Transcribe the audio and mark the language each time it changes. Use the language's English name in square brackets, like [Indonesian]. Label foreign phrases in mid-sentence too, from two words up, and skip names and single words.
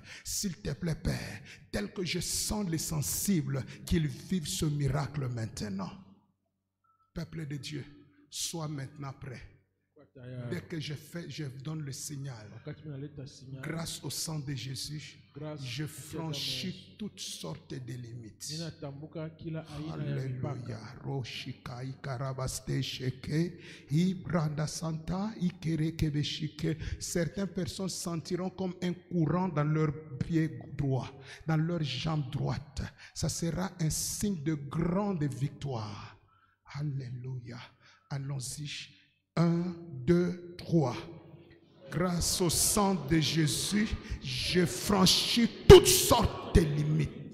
[French] S'il te plaît, Père, tel que je sens les sensibles, qu'ils vivent ce miracle maintenant. Peuple de Dieu, sois maintenant prêt. Dès que je donne le signal, grâce au sang de Jésus, je franchis toutes sortes de limites. Alléluia. Roshikai karabaste sheke, ibranda santa, ikere kebeshike. Certaines personnes sentiront comme un courant dans leur pied droit, dans leur jambe droite. Ça sera un signe de grande victoire. Alléluia. Allons-y. 1, 2, 3. Grâce au sang de Jésus, je franchis toutes sortes de limites.